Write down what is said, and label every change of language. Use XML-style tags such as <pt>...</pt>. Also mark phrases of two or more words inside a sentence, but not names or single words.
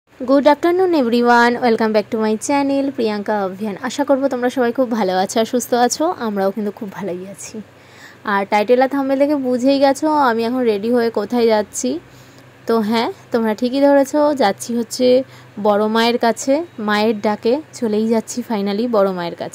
<en>Good afternoon everyone, welcome back to my channel प्रियंका अभियान।</en> <bn>আশা করব তোমরা সবাই খুব ভালো আছো আর সুস্থ আছো। আমরাও কিন্তু খুব ভালোই আছি। আর টাইটেল আর থাম্বনেল দেখে বুঝেই গেছো আমি এখন রেডি হয়ে কোথায় যাচ্ছি। তো হ্যাঁ, তোমরা ঠিকই ধরেছো, যাচ্ছি হচ্ছে বড় মায়ের কাছে। মায়ের ডাকে চলেই যাচ্ছি ফাইনালি বড় মায়ের কাছে।</bn>